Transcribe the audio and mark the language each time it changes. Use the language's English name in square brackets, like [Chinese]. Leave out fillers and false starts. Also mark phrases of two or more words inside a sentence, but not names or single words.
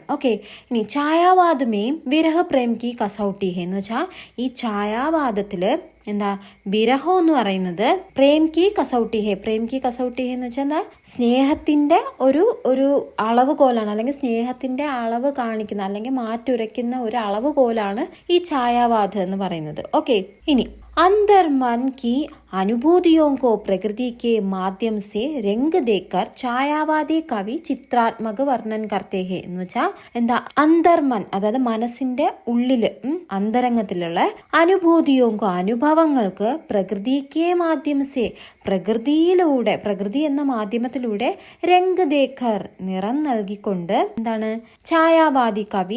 [Malayalam] ഓക്കെ, ഇനി ഛായാവാദമേയും [Hindi] विरह प्रेम की कसौटी है [Malayalam] എന്ന് വെച്ചാൽ ഈ ഛായാവാദത്തിൽ വിരഹം എന്ന് പറയുന്നത് [Hindi] प्रेम की कसौटी है [Malayalam] എന്ന് വെച്ചാൽ സ്നേഹത്തിന്റെ ഒരു അളവുകോലാണ്, അല്ലെങ്കിൽ സ്നേഹത്തിന്റെ അളവ് കാണിക്കുന്ന അല്ലെങ്കിൽ മാറ്റുരയ്ക്കുന്ന ഒരു അളവുകോലാണ് ഈ ഛായാവാദം എന്ന് പറയുന്നത്. ഓക്കെ, ഇനി [Hindi] अंदर मन की अनुभूतियों को प्रकृति के माध्यम से रंग देकर छायावादी कवि चित्रात्मक वर्णन करते हैं [Malayalam] എന്ന് വെച്ചാൽ അന്തർമൻ, അതായത് മനസ്സിന്റെ ഉള്ളില് അന്തരംഗത്തിലുള്ള അനുഭവങ്ങൾക്ക് പ്രകൃതിക്ക് മാധ്യമസേ പ്രകൃതി എന്ന മാധ്യമത്തിലൂടെ [Hindi] रंग देकर [Malayalam] നിറം നൽകിക്കൊണ്ട് ഛായാവാദി കവി.